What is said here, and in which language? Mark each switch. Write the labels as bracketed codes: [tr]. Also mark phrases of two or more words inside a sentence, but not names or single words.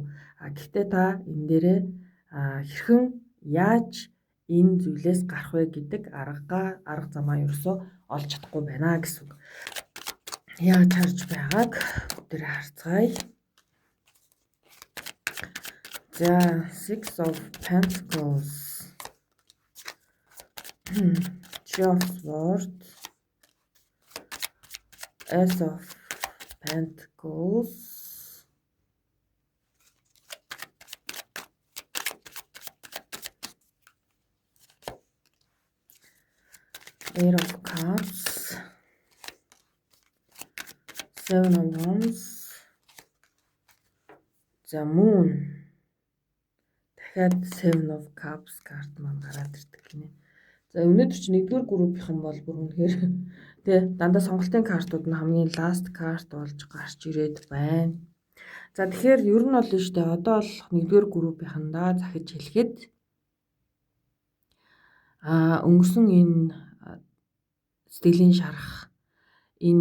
[mn] Гэхдээ та энэ дээрээ хэрхэн яаж энэ зүйлээс гарах вэ гэдэг арга замаа ерөөсөө олж чадахгүй байна гэсэн үг. Яаж харж байгааг бүгдээр харцгаая. [en] За Six of Pentacles, Three of Swords, Ace of Pentacles, Eight of Cups, Seven of Wands, [mn] за Moon, дахиад [en] Seven of Cups [mn] карт маань гараад ирдэг гинэ. За өнөөдөр чи нэгдүгээр группийнхан бол бүр үнэхээр тэгээ дандаа сонголтын картууд нь хамгийн last карт болж гарч ирээд байна. За тэгэхээр ер нь бол шүү дээ одоо бол нэгдүгээр группийнхандаа захиж хэлэхэд өнгөрсөн энэ сэтгэлийн шарах энэ